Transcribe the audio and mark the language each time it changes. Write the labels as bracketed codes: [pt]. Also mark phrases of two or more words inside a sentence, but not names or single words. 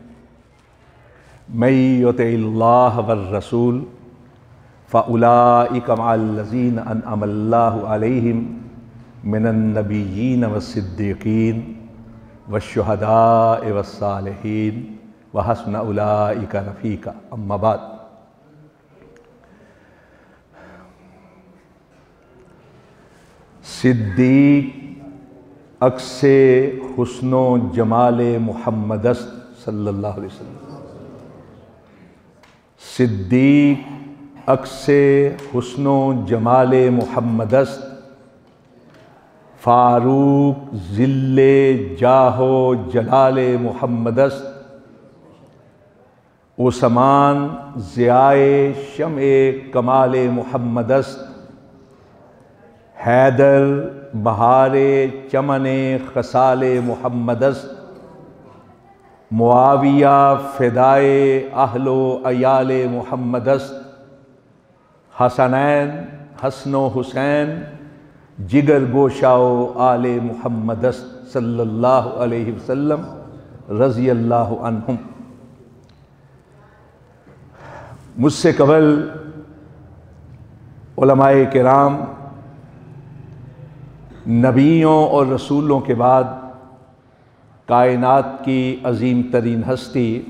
[ar] من یطع اللہ والرسول فأولئک مع الذین انعم اللہ علیہم من النبیین والصدیقین والشہداء والصالحین وحسن اولئک رفیقا اما بعد۔ [fa] صدیق عکس حسن و جمال محمد است [ar] صلی اللہ علیہ وسلم۔ [fa] صدیق عکس حسن و جمال محمد است، فاروق ذل جاہ و جلال محمد است، عثمان ضیائے شمع کمال محمد است، حیدر بہار چمن خصال محمد است، معاویہ فدائے اہل و عیال محمد است، حسنین حسن و حسین جگر گوشہ و آل محمد است [ar] صلی اللہ علیہ وسلم رضی اللہ عنہم۔ [ur] مجھ سے قبل علماء کرام، نبیوں اور رسولوں کے بعد کائنات کی عظیم ترین ہستی